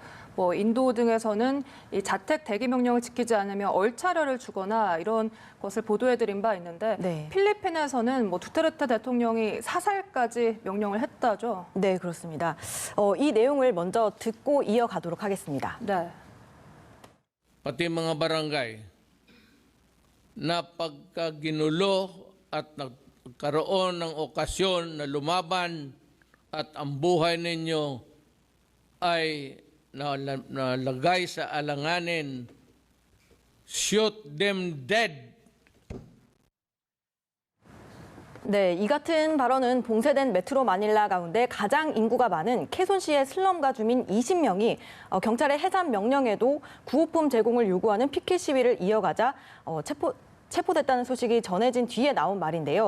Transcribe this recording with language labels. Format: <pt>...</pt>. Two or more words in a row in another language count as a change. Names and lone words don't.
<ko>인도 등에서는 이 자택 대기 명령을 지키지 않으면 얼차려를 주거나 이런 것을 보도해드린 바 있는데 네. 필리핀에서는 두테르테 대통령이 사살까지 명령을 했다죠. 네, 그렇습니다. 이 내용을 먼저 듣고 이어가도록 하겠습니다. 네.</ko> <tl>Pati mga barangay na pagkaginulo at nagkaroon ng okasyon na lumaban at ang buhay ninyo ay nalagay sa alanganin,</tl> <en>shoot them dead.</en> <ko>네, 이 같은 발언은 봉쇄된 메트로 마닐라 가운데 가장 인구가 많은 케손시의 슬럼가 주민 20명이 경찰의 해산 명령에도 구호품 제공을 요구하는 피켓 시위를 이어가자 체포됐다는 소식이 전해진 뒤에 나온 말인데요.</ko>